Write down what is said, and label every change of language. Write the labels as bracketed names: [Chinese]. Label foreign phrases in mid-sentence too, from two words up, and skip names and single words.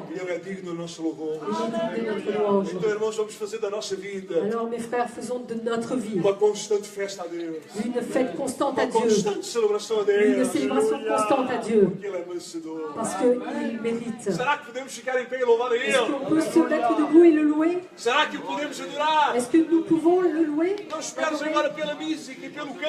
[Portuguese] E Ele é digno do nosso louvor. [French] Il est digne de notre louange. [Portuguese] Então, irmãos, vamos fazer da nossa vida [French] Alors, mes frères, faisons de notre vie [Portuguese] uma constante festa a Deus. [French] une fête constante à [Portuguese] Uma [French] Dieu, [Portuguese] constante celebração a [French] une [Portuguese] Deus. [French] célébration constante à Dieu, [Portuguese] Porque Ele é merecedor. [French] parce qu'il mérite. [Portuguese] Será que podemos ficar em pé e louvar a [French] Est-ce [Portuguese] Ele? [French] qu'on peut se mettre debout et le louer? [Portuguese] Será que o podemos adorar? [French] Est-ce que nous pouvons le louer? [Portuguese] Não esperes agora pela música e pelo canto.